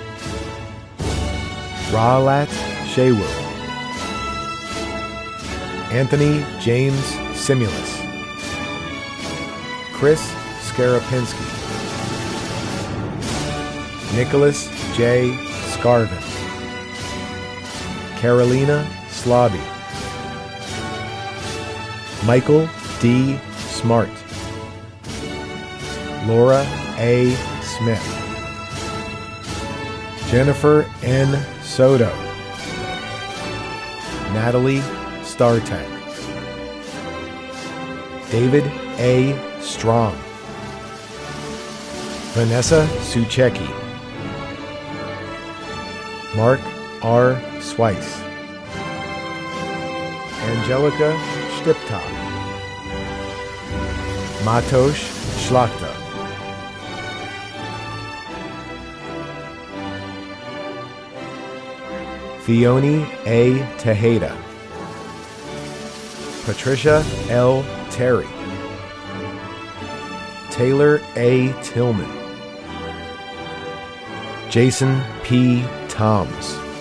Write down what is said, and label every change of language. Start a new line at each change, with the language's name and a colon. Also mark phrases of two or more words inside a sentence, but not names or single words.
English: Raalat Shewu. Anthony James Simulus. Chris Skarapinski. Nicholas J. Scarvin. Carolina Slobby. Michael D. Smart. Laura A. Smith. Jennifer N. Soto. Natalie Startek. David A. Strong. Vanessa Suchecki. Mark R. Swice. Angelica Stiptop. Matosh Schlachta. Fioni A. Tejeda. Patricia L. Terry. Taylor A. Tillman. Jason P. Toms.